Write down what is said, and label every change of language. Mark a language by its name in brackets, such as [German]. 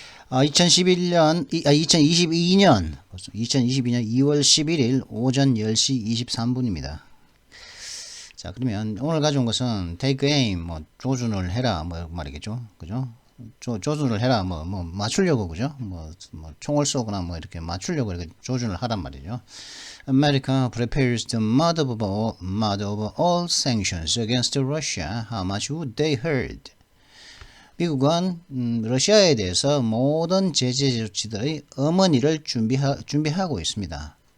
[Korean] 2022년 2월 11일 오전 10시 23분입니다. 자, 그러면 오늘 가져온 것은 take aim, 조준을 해라, 말이겠죠. 그죠? 조준을 해라, 맞추려고, 그죠? 총을 쏘거나, 이렇게 맞추려고 이렇게 조준을 하란 말이죠. [English] America prepares the mud of all sanctions against Russia. How much would they hurt? [Korean] 미국은 러시아에 대해서 모든 제재 조치들의 어머니를 준비하고 있습니다.